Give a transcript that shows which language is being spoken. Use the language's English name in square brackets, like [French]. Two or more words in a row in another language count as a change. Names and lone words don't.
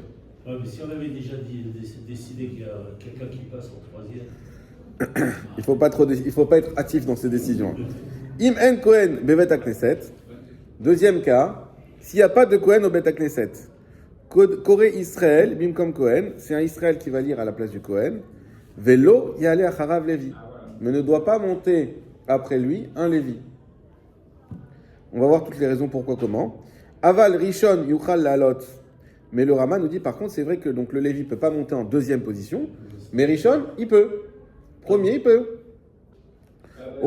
[French] Ouais, mais si on avait déjà décidé qu'il y a quelqu'un qui passe en troisième. Il faut pas être hâtif dans ces décisions. [Hebrew] אם אין כהן בבית כנסת. [French] Deuxième cas, s'il n'y a pas de Cohen au [Hebrew] בית כנסת, קורא ישראל, [French] bim comme Cohen, c'est un Israël qui va lire à la place du Cohen. [Hebrew] ולא יעלה אחריו לוי. [French] Ah, voilà. Mais ne doit pas monter après lui un Lévi. On va voir toutes les raisons pourquoi, comment. [Hebrew] אבל ראשון יוכל לעלות. [French] Mais le Rama nous dit par contre, c'est vrai que donc, le Lévi ne peut pas monter en deuxième position, mais Rishon, il peut. Premier, il peut. Oh.